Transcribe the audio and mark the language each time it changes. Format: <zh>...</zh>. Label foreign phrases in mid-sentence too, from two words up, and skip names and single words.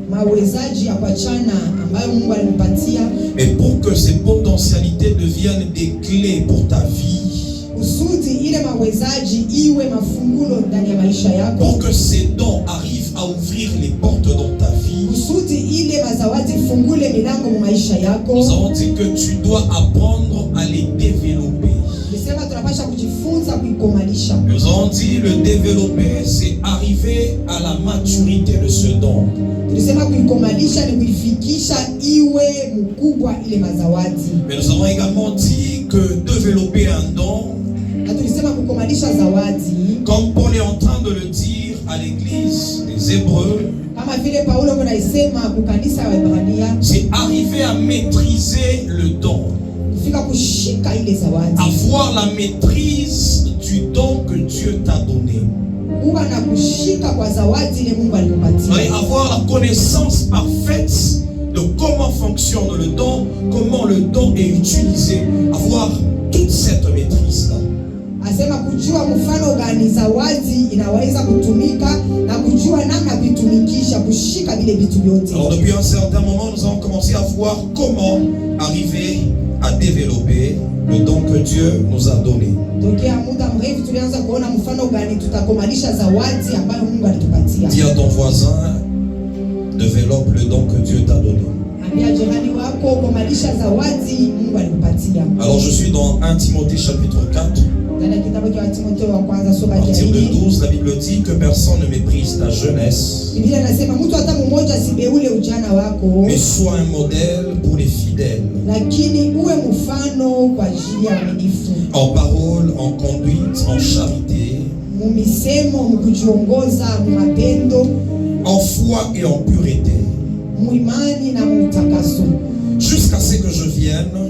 <fr>Et pour que ces potentialités deviennent des clés pour ta vie, pour que ces dons arrivent à ouvrir les portes dans ta vie,</fr> <sw>kusudi ile mazawadi fungule milango mu maisha yako.</sw> <fr>Nous avons dit que tu dois apprendre à les développer.</fr> <sw>Nisema tunapaswa kujifunza kuikomalisha.</sw> <fr>Nous avons dit le développer, c'est arriver à la maturité de ce don.</fr> <sw>Tulisema kuikomalisha ni kuifikisha iwe mkubwa ile mazawadi.</sw> <fr>Mais nous avons également dit que développer un don,</fr> <sw>na tulisema kukomalisha zawadi,</sw> <fr>comme Paul est en train de le dire à l'église des Hébreux,</fr> <sw>kama vile Paulo anaisema ku kanisa wa Ibrania,</sw> <fr>c'est arriver à maîtriser le don.</fr> <sw>Kufika kushika ile zawadi.</sw> <fr>Avoir la maîtrise du don que Dieu t'a donné.</fr> <sw>Kuwa na kushika kwa zawadi ile Mungu alikupatia.</sw> <fr>Avoir la connaissance parfaite de comment fonctionne le don, comment le don est utilisé. Avoir toute cette maîtrise-là.</fr> <sw>Asema kujua mfano gani zawadi inaweza kutumika na kujua namna kuitumikisha, kushika vile vitu vyote.</sw> <fr>Alors depuis un certain moment, nous avons commencé à voir comment arriver à développer le don que Dieu nous a donné.</fr> <sw>Tokea muda mrefu tulianza kuona mfano gani tutakomalisha zawadi ambayo Mungu alitupatia.</sw> <fr>Dis à ton voisin, développe le don que Dieu t'a donné.</fr> <sw>Ambia jirani wako komalisha zawadi Mungu alikupatia.</sw> <fr>Alors je suis dans 1 Timothée chapitre 4. À partir de 12, la Bible dit que personne ne méprise ta jeunesse, mais sois un modèle pour les fidèles, en parole, en conduite, en charité, en foi et en pureté, jusqu'à ce que je vienne.</fr>